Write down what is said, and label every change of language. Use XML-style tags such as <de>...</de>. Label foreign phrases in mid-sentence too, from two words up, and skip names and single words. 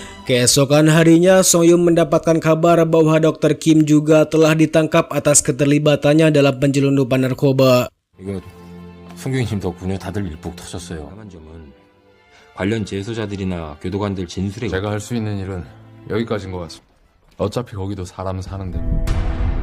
<id>Keesokan harinya, Song-yum mendapatkan kabar bahwa Dr. Kim juga telah ditangkap atas keterlibatannya dalam penyelundupan narkoba.</id> <ko>이거 송경심 덕분에 다들 일복 터졌어요. 다만 점은 관련 재소자들이나 교도관들 진술에 제가 할 수 있는 일은 여기까지인 것 같습니다. 어차피 거기도 사람 사는데.</ko>